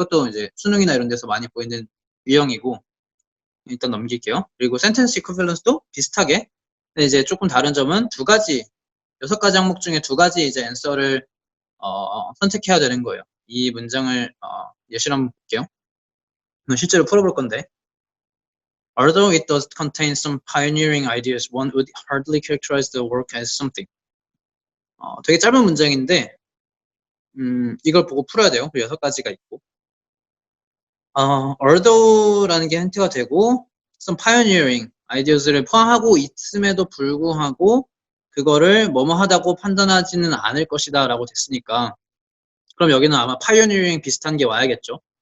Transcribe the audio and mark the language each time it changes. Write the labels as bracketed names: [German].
[Korean] 이것도 이제 수능이나 이런 데서 많이 보이는 유형이고 일단 넘길게요. 그리고 센텐스 이퀴밸런스도 비슷하게 근데 이제 조금 다른 점은 6가지 항목 중에 2가지 이제 앤서를 선택해야 되는 거예요. 이 문장을 예시를 한번 볼게요. 실제로 풀어볼 건데 [English] Although it does contain some pioneering ideas, one would hardly characterize the work as something. [Korean] 되게 짧은 문장인데 이걸 보고 풀어야 돼요. 6가지가 있고 although라는 게 힌트가 되고 [English] some pioneering ideas [Korean] 를 포함하고 있음에도 불구하고 그거를 뭐뭐 하다고 판단하지는 않을 것이다 라고 됐으니까 그럼 여기는 아마 pioneering 비슷한 게 와야겠죠.